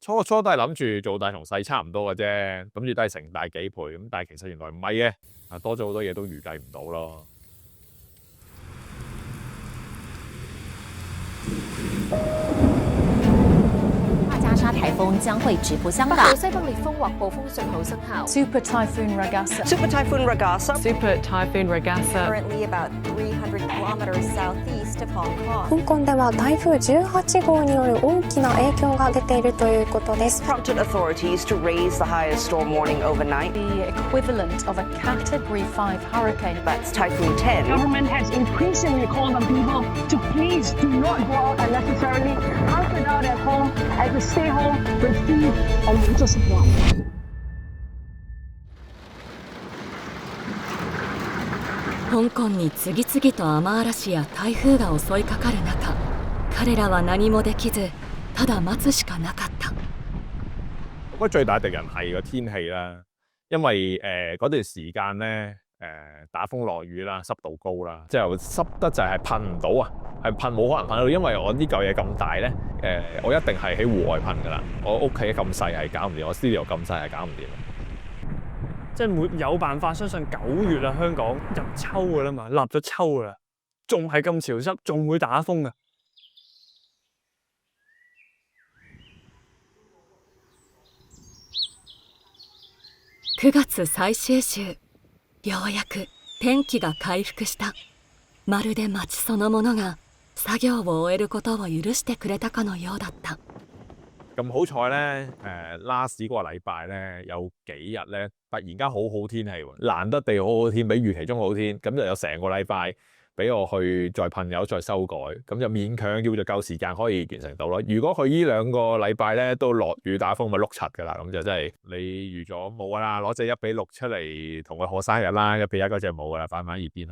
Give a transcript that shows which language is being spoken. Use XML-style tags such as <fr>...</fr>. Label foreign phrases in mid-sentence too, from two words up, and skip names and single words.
<yue>初都係諗住做大同細差唔多嘅啫，諗住都係成大幾倍咁，但係其實原來唔係嘅，啊多咗好多嘢都預計唔到咯。大家沙台風將會直撲香北港。號西北烈風或暴風信號生效。</yue> <en>Super Typhoon Ragasa. Super Typhoon Ragasa. Super Typhoon Ragasa. Currently about 300 kilometers southeast of Hong Kong.</en> <ja>香港では台風18号による大きな影響が出ているということです。</ja> <en>Prompted authorities to raise the highest storm warning overnight. The equivalent of a Category 5 hurricane. That's Typhoon 10. Government has increasingly called on people to please do not go out unnecessarily, hunker down at home, and to stay home with food and water supply.</en> <ja>香港に次々と雨嵐や台風が襲いかかる中、彼らは何もできず、ただ待つしかなかった。</ja> <yue>我覺得最大敵人係個天氣啦，因為嗰段時間咧打風落雨啦，濕度高啦，之後濕得就係噴唔到啊，係噴冇可能噴到，因為我呢嚿嘢咁大咧，我一定係喺戶外噴㗎啦。我屋企咁細係搞唔掂，我 studio 咁細係搞唔掂。即係沒有辦法相信9月啦，香港入秋㗎啦嘛，立咗秋㗎啦，仲係咁潮濕，仲會打風㗎。</yue> <ja>9月最終週、ようやく天気が回復した。まるで街そのものが作業を終えることを許してくれたかのようだった。</ja> <yue>咁好彩咧，last 嗰個禮拜咧有幾日咧突然間好好天氣喎，難得地好好天，比預期中好天，咁就有成個禮拜俾我去再噴油再修改，咁就勉強叫做夠時間可以完成到咯。如果佢呢2個禮拜咧都落雨打風，咪碌柒㗎啦，咁就真係你預咗冇㗎啦，攞隻1:6出嚟同佢賀生日啦，1:1嗰隻冇㗎啦，擺埋一邊啦。</yue>